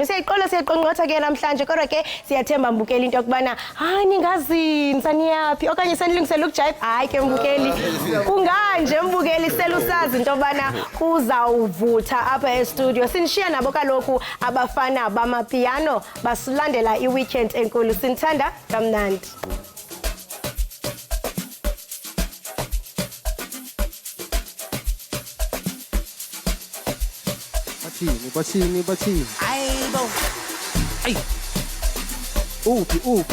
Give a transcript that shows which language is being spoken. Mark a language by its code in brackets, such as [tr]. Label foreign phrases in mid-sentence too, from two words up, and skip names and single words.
[xh] Siyayiqola siyayiqonqotha ke namhlanje kodwa ke siyathemba mbukeli into yokubana hayi ningazinza niyapi okanye senilungisela ukujive. Hayi ke mbukeli kunganje mbukeli selusazi into yobana kuzawuvutha apha e-studio. Sinishiya nabo kaloku abafana bamapiano basilandela i-weekend enkulu. Sinithanda kamnandi. Bathini. Ayibo. Ay. Uphi.